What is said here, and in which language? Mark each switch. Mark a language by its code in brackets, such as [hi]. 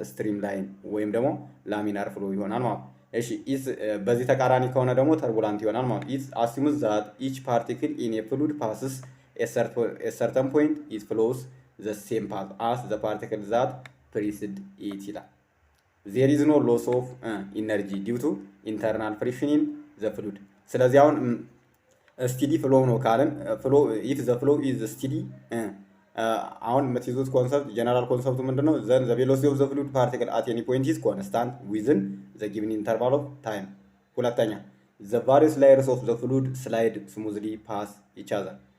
[en] streamline [am] ወይም ደግሞ [en] laminar [am] ፍሎ ይሆናል ማለት ነው። [en] እሺ በዚህ ተቃራኒ ከሆነ ደግሞ ተርቡላንት ይሆናል ማለት ነው። it assumes that each particle in a fluid passes a certain point it flows the same path as the particle that precede it [am] ይላል። [en] there is no loss of energy due to internal friction in the fluid. [am] ስለዚህ አሁን ስቲዲ ፍሎ ነው ካለን [en] if the flow is steady [am] አሁን የምትይዙት ኮንሰፕት ጀነራል ኮንሰፕቱ ምንድነው? [en] then the velocity of the fluid particle at any point is constant within the given interval of time. [am] ሁለተኛ [en] the various layers of the fluid slide smoothly past each other.